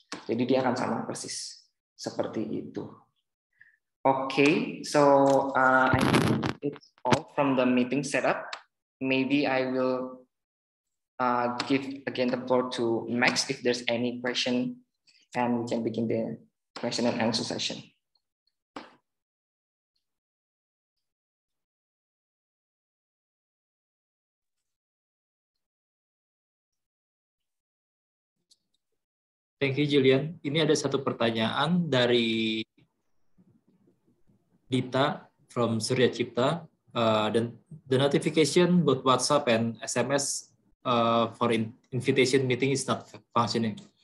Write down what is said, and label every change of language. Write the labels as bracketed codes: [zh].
[id] Jadi dia akan sama persis seperti itu. [en] Okay, so I think it's all from the meeting setup. Maybe I will give again the floor to Max if there's any question, and we can begin the question and answer session. Thank you, Julian. [id] Ini ada satu pertanyaan dari Dita from Surya Cipta. [en] Dan the notification both WhatsApp and SMS for invitation meeting is not functioning.